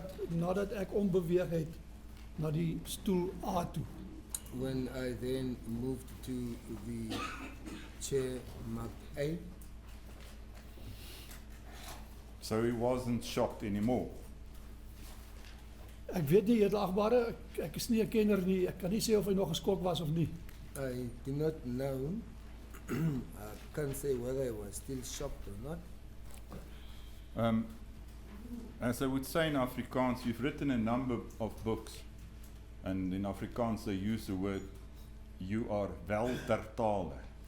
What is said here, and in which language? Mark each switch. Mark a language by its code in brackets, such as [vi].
[af] Nadat ek ombeweeg het na die stoel A toe. [en] When I then moved to the chair marked A, So he wasn't shocked anymore. [af] Ek weet nie, edelagbare, ek is nie 'n kenner nie, ek kan nie sê of hy nog geskok was of nie. [en] I do not know. I can't say whether I was still shocked or not. As I would say in Afrikaans, you've written a number of books, and in Afrikaans they use the word, you are [af] wel ter tale.